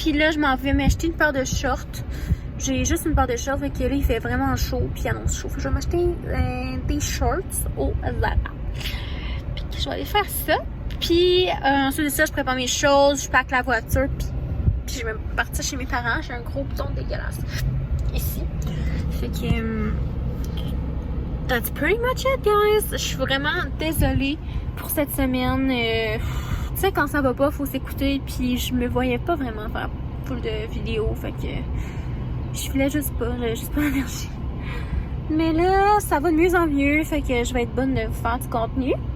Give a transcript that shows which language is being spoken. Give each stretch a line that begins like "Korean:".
French: Puis là, je m'en vais m'acheter une paire de shorts. J'ai juste une paire de shorts, fait que là, il fait vraiment chaud, puis il annonce chaud. Fait que je vais m'acheter des shorts au Zara. Puis je vais aller faire ça. Puis ensuite de ça, je prépare mes choses, je pack la voiture, puis je vais partir chez mes parents. J'ai un gros bouton dégueulasse ici. Fait que
English: that's pretty much it, guys.
French: Je suis vraiment désolée pour cette semaine. Tu sais, quand ça va pas, faut s'écouter. Puis je me voyais pas vraiment faire full de vidéos. Fait que je voulais juste pas. J'avais juste pas l'énergie. Mais là, ça va de mieux en mieux. Fait que je vais être bonne de vous faire du contenu.